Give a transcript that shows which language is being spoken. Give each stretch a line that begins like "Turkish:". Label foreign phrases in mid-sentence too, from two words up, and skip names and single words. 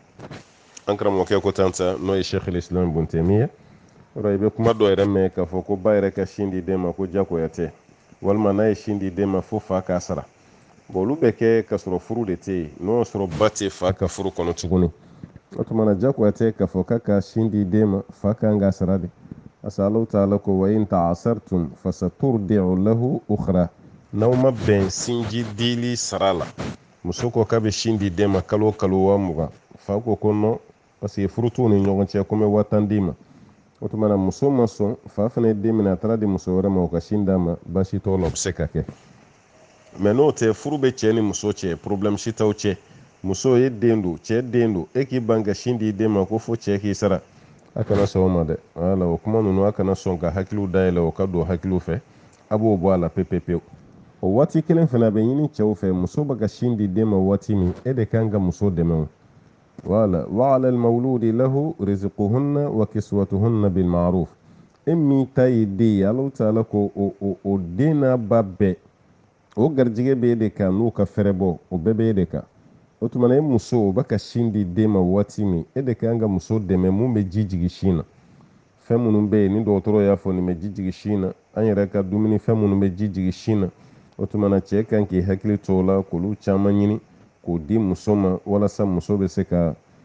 Bambara: an karamɔgɔkɛ ko tan sa n'o ye Sheikh Islam Ibn Taymiya yɔrɔ i bɛ kuma dɔ yɛrɛ mɛn k'a fɔ ko ba yɛrɛ ka sin di den ma ko diyagoya tɛ walima n'a ye sin di den ma fo fa k'a sara bon olu bɛ kɛ ka sɔrɔ furu de tɛ yen n'o y'a sɔrɔ ba tɛ fa ka furu kɔnɔ tuguni o tuma na diyagoya tɛ k'a fɔ k'a ka sin di den ma fa kan k'a sara de asa Alahu Taala ko
Arabic: وإن تعاسرتم فسترضع له أخرى
Bambara: n'aw ma bɛn sinji dili sara la muso ko k'a bɛ sin di den ma kalo o kalo 20,000 fa ko ko
French: non parce que
Bambara: furu t'u ni ɲɔgɔn cɛ ko n bɛ 10,000 d'i ma o tuma na muso ma sɔn fa fana ye den minɛ a taara di muso wɛrɛ ma o ka sin d'a ma baasi t'o la o bɛ se ka kɛ mais n'o tɛ furu bɛ cɛ ni muso cɛ problème si t'aw cɛ muso ye den don cɛ den don e k'i ban ka sin di den ma ko fo cɛ k'i sara a kana sɔn o ma dɛ wala o kuma ninnu a kana sɔn ka hakiliw dayɛlɛ o ka don hakiliw fɛ a b'o bɔ a la pewu o waati kelen fana a bɛ ɲini cɛw fɛ muso bɛ ka sin di den ma waati min e de kan ka muso dɛmɛ o wala
Arabic: وعلى المولود له رزقهن وكسوتهن بالمعروف
Bambara: e min ta ye den ye Alahu Taala ko o den n'a ba bɛɛ o garijɛgɛ bɛ e de kan n'u ka fɛrɛ bɔ o bɛɛ bɛ e de kan o tuma na e muso o bɛ ka sin di den ma waati min e de kan ka muso dɛmɛ mun bɛ ji jigin sin na fɛn minnu bɛ yen ni dɔgɔtɔrɔ y'a fɔ nin bɛ ji jigin sin na an yɛrɛ ka dumuni fɛn minnu bɛ ji jigin sin na o tuma na cɛ kan k'i hakili to o la k'olu caman ɲini k'o di muso ma walasa muso bɛ se ka